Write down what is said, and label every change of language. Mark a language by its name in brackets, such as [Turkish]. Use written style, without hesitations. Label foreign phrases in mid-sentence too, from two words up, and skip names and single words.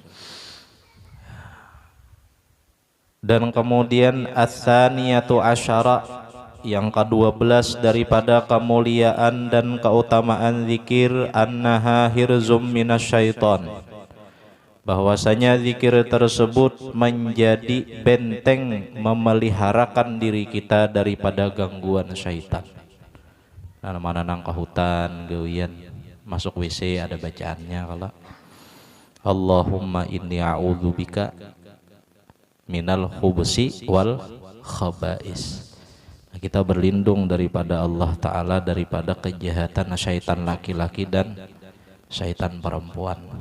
[Indonesian] Dan kemudian [Arabic] as-saniyatu asyara, [Indonesian] yang ke-12 daripada kemuliaan dan keutamaan zikir, [Arabic] annaha hirzum minasyaiton, [Indonesian] bahwasanya zikir tersebut menjadi benteng memeliharakan diri kita daripada gangguan syaitan. [Banjar] Nah, mana nang ke hutan gawian masuk WC ada bacaannya, kalau [Arabic] Allahumma inni a'udzubika minal khubusi wal khaba'is. [Indonesian] Nah, kita berlindung daripada Allah Ta'ala daripada kejahatan syaitan laki-laki dan syaitan perempuan.